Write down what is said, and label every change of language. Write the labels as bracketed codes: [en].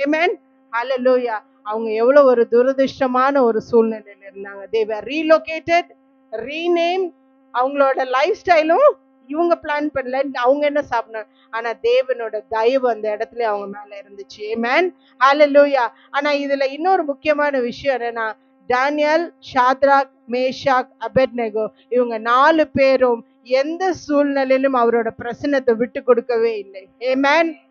[ta] ஆமென், ஹalleluya. அவங்க எவ்வளவு ஒரு துரதிர்ஷ்டமான ஒரு சூழ்நிலையில இருந்தாங்க. [en] they were relocated, renamed. [ta] அவங்களோட லைஃப் ஸ்டைலும் இவங்க பிளான் பண்ணல, அவங்க என்ன சாப்பிடணும், ஆனா தேவனோட தயவு அந்த இடத்துல அவங்க மேல இருந்துச்சு. ஆமென், ஹalleluya. ஆனா இதுல இன்னொரு முக்கியமான விஷயம் என்னன்னா, டானியல், ஷாத்ராக், மேஷாக், அபெத்நேகோ இவங்க 4 பேரும் எந்த சூழ்நிலையிலும் அவரோட பிரசன்னத்தை விட்டு கொடுக்கவே இல்லை. ஆமென்.